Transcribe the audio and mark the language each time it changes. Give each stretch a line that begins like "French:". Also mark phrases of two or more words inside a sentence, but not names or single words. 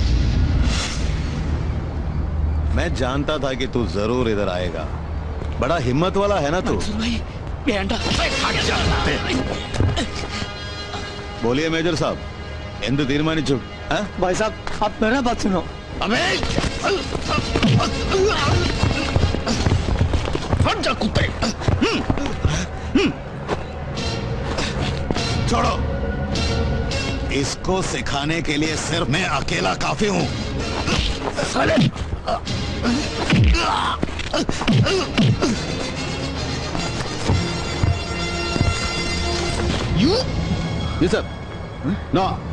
Hindi: मैं जानता था कि तू जरूर इधर आएगा। बड़ा हिम्मत वाला है ना तू? बोलिए मेजर साहब,
Malayalam: എന്ത് തീരുമാനിച്ചു?
Hindi: भाई साहब आप मेरा बात सुनो. अबे हट जा कुत्ते। छोड़ो, इसको सिखाने के लिए सिर्फ मैं अकेला काफी हूं। जी सर.
English: No.